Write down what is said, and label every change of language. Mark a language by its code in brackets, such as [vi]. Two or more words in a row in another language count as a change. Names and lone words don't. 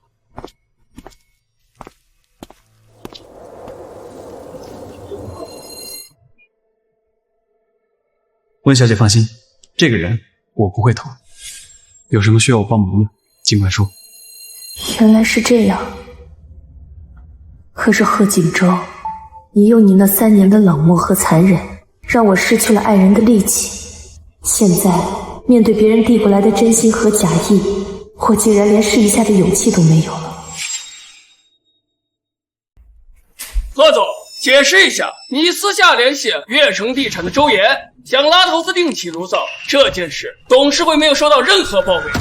[zh] 温小姐放心，这個人我不會投。有什麼需要我幫忙的，盡管說。原來是這樣。可是賀錦州，你用你那3年的冷漠和殘忍，讓我失去了愛人的力氣。現在面對別人遞過來的真心和假意，我竟然連試一下的勇氣都沒有了。賀總，解釋一下，你私下聯繫悅城地產的周岩，想拉投資另起爐灶，這件事董事會沒有收到任何報備。